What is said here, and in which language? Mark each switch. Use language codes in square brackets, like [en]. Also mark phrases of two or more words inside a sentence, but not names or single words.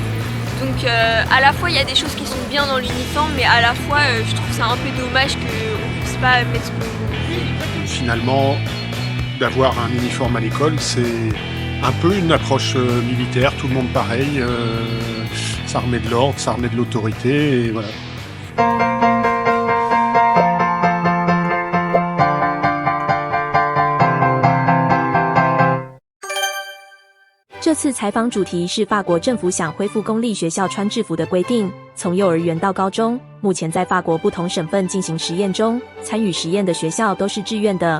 [fr] Donc à la fois, il y a des choses qui sont bien dans l'uniforme, mais à la fois, je trouve ça un peu dommage qu'on ne puisse pas mettre ce qu'on veut. Finalement, d'avoir un uniforme à l'école, c'est un peu une approche militaire, tout le monde pareil. Ça remet de l'ordre, ça remet de l'autorité, et voilà. [zh] 这次采访主题是法国政府想恢复公立学校穿制服的规定，从幼儿园到高中，目前在法国不同省份进行实验中，参与实验的学校都是志愿的。